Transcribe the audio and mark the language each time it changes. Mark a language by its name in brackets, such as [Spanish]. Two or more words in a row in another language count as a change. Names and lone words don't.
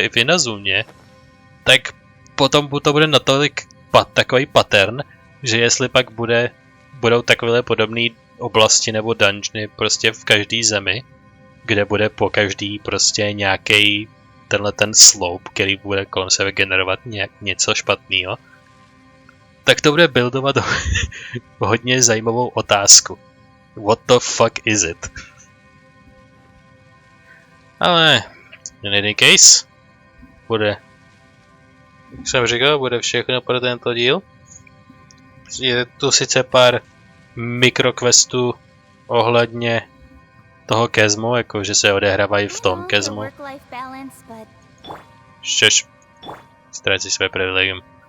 [Czech] i v Inazumě, tak potom to bude natolik takový pattern, že jestli pak budou takovéhle podobné oblasti nebo dungeony prostě v každé zemi, kde bude po každý prostě nějaký ten sloup, který bude kolem sebe generovat něco špatného, tak to bude buildovat hodně zajímavou otázku. [English] What the fuck is it? Ale in any case, [Czech] bude, jak jsem říkal, bude všechno pro tento díl. Je tu sice pár mikroquestů ohledně toho Chasmu, jako že se odehrávají v tom Chasmu. Šeš, ztrácí své privilegium.